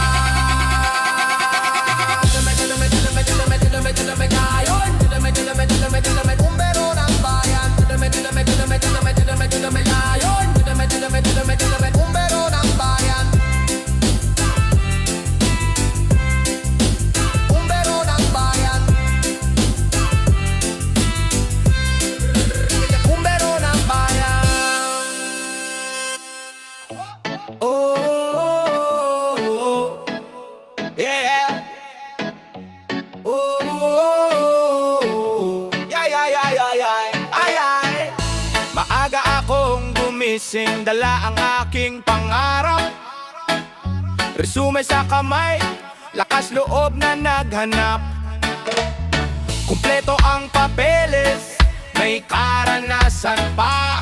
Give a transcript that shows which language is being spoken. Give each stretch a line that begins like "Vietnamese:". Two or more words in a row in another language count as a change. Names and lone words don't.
Filipino: Bumbero ng bayan, bumbero ng bayan, bumbero ng bayan, bumbero ng bayan.
English: Oh, oh, oh, yeah. Oh, yeah, yeah, yeah, yeah, yeah. Ay, ay.
Filipino: Maaga akong gumising, dala ang aking pangarap. Resume sa kamay, lakas loob na naghanap. Kumpleto ang papeles, may karanasan pa.